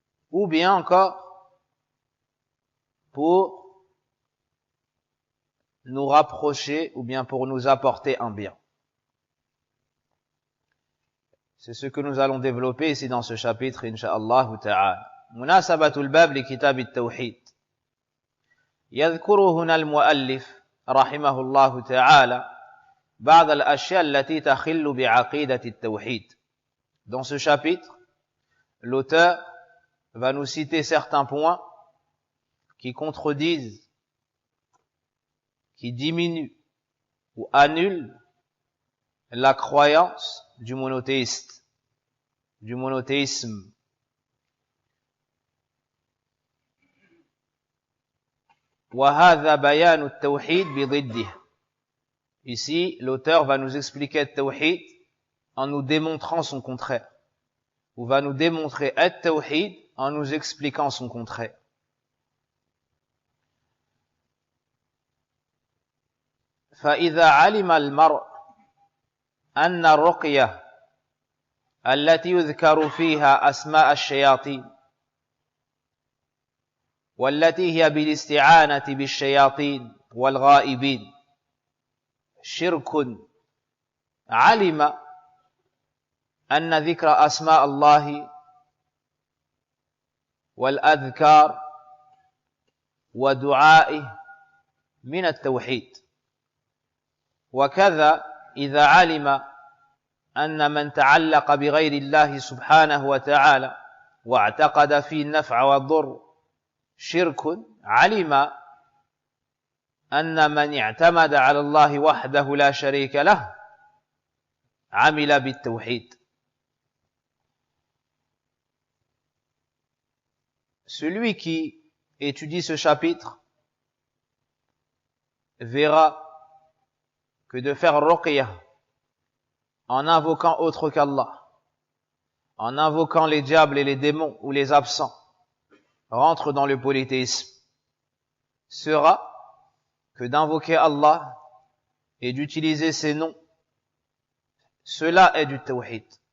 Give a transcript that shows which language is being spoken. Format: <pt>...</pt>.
<fr>Ou bien encore pour nous rapprocher ou bien pour nous apporter un bien. C'est ce que nous allons développer ici dans ce chapitre, incha'Allah ta'ala.</fr> <ar>Munasabatul bab li kitab at-tawhid. يذكر هنا المؤلف رحمه الله تعالى بعض الأشياء التي تخل بعقيدة التوحيد.</ar> <fr>Dans ce chapitre, l'auteur va nous citer certains points qui contredisent, qui diminuent ou annulent la croyance du monothéiste, du monothéisme.</fr> <ar>وهذا بيان التوحيد بضده.</ar> <fr>Ici, l'auteur va nous expliquer التوحيد en nous démontrant son contraire. Ou va nous démontrer التوحيد en nous expliquant son contraire.</fr> <ar>فإذا علم المرء أن الرقية التي يذكر فيها أسماء الشياطين والتي هي بالاستعانة بالشياطين والغائبين شرك، علم أن ذكر أسماء الله والأذكار ودعائه من التوحيد. وكذا إذا علم أن من تعلق بغير الله سبحانه وتعالى واعتقد فيه النفع والضر شرك، علم أن من اعتمد على الله وحده لا شريك له عمل بالتوحيد.</ar> <fr>Celui qui étudie ce chapitre verra que de faire ruqya en invoquant autre qu'Allah, en invoquant les diables et les démons ou les absents, rentre dans le polythéisme, sera que d'invoquer Allah et d'utiliser ses noms, cela est du tawhid.</fr>